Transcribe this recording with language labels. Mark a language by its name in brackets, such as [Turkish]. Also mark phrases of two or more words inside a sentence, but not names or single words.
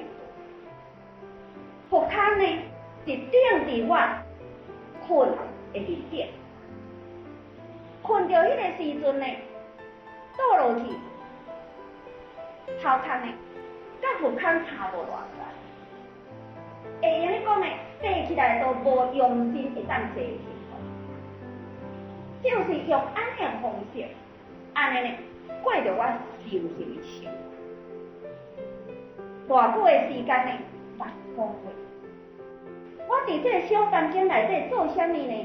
[Min Nan Chinese] 佛龛呢是顶伫我困的面顶，困着迄个时阵呢，倒落去，头壳呢，甲佛龛差无偌远，会用咧讲呢，坐起来都无用心会当坐起，就是用安尼的方式，安尼呢过着我修行的生活。偌久的时间呢，8个月。我伫这个小房间内底做啥物呢？